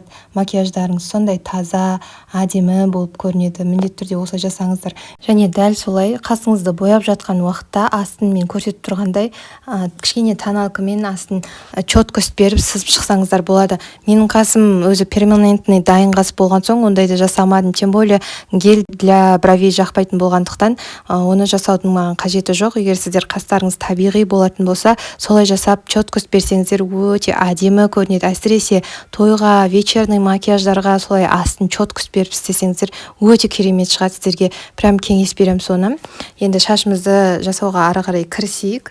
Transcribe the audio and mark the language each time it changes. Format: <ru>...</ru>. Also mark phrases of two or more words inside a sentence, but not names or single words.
<kk>Макияждарыңыз сондай таза, әдемі болып көрінеді. Міндетті түрде осылай жасаңыздар. Және дәл солай қасыңызды бояп жатқан уақытта астын мен көрсетіп тұрғандай кішкене тоналкамен астын четкость беріп сызып шықсаңыздар болады. Менің қасым өзі перманентный дайын қас болған соң ондайды жасамадым.</kk> <ru>Тем более гель для бровей</ru> <kk>жақпайтын болғандықтан оны жасаудың маған қажеті жоқ. Егер сіздер қастарыңыз табиғи болатын болса, солай жасап четкость берсеңіздер өте әдемі көрінеді. Әсіресе тойға, вечерный макияждарға солай астын четкость беріп істесеңіздер өте керемет шығады. Сіздерге прям кеңес берем соны. Енді шашымызды жасауға ары қарай кірісейік.</kk>